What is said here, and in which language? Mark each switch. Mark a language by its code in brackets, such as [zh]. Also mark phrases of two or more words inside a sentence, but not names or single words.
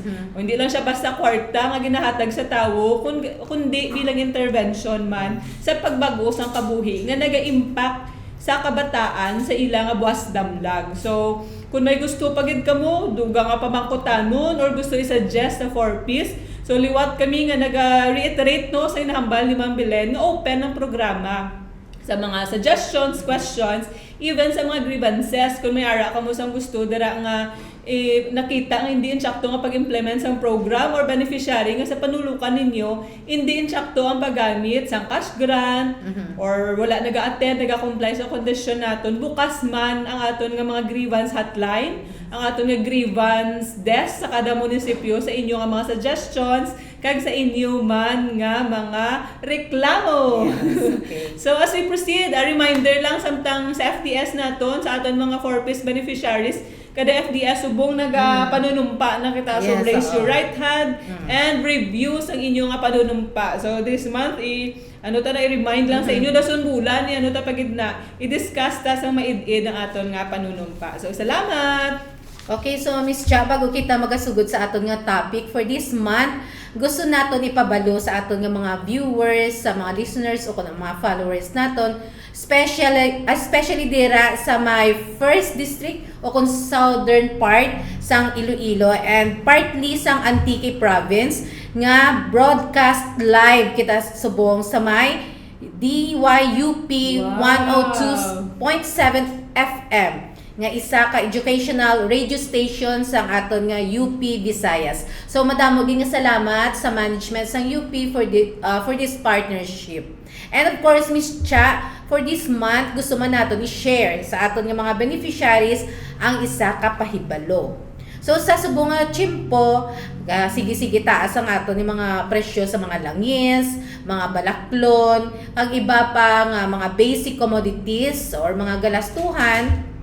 [hil] O hindi lang siya basta kwarta nga ginahatag sa tawo, kundi bilang intervention man sa pagbago sang kabuhi nga naga-impact sa kabataan sa ilang nga buwas damlag. So, kung may gusto pagid kamo, duga nga pamangkotanon or gusto i-suggest na 4Ps, so liwat kami nga naga-reiterate, no, sa inahambal ni Ma'am Belen nga open ang programa sa mga suggestions, questions, even sa mga grievances. Kung may ara ka mo sang gusto dara nga nakita nga hindi insakto nga pag-implement sang program or beneficiary nga sa panulukan ninyo, hindi insakto ang paggamit sang [en] cash grant [hil] or wala naga-attend, naga-comply sa kondisyon naton, bukas man ang aton nga mga [en] grievance hotline [hil] ang ato nga [en] grievance desk [hil] sa kada munisipyo sa inyo nga mga suggestions kag sa inyo man nga mga reklamo. [en] Okay. So as we proceed, a reminder [hil] lang samtang sa FDS naton sa aton mga 4-piece beneficiaries, kada FDS subong panunumpa na kita. [en] So Yes, raise your [hil] oo. [en] right hand and review [hil] ang inyong nga panunumpa. [en] So this month [hil] i-remind lang sa inyo dason bulan ni pagid na i-discuss ta sang maid-id ang aton nga panunumpa. So salamat. Okay, so Miss Cha, bago kita magasugod sa aton nga topic [en] for this month, [hil] gusto naton ipabalo sa aton nga mga viewers, sa mga listeners o kung mga followers naton, especially dira sa [en] my first district [hil] o kung [en] southern part [hil] sang Iloilo and partly sang Antique province nga [en] broadcast live [hil] kita subong sa may DYUP [en] Wow. [hil] 102.7 FM nga isa ka [en] educational radio station [hil] sang aton nga UP Visayas. So madamo din nga salamat sa management sang UP [en] for this partnership. [hil] And of course, Miss Cha, [en] for this month [hil] gusto man naton i-share sa aton nga mga beneficiaries ang isa ka pahibalo. So sa subong nga tiyempo, sige-sige taas ang aton ni mga presyo sa mga langis, mga balaklon, kag iba pa nga mga [en] basic commodities [hil] or mga galastuhan.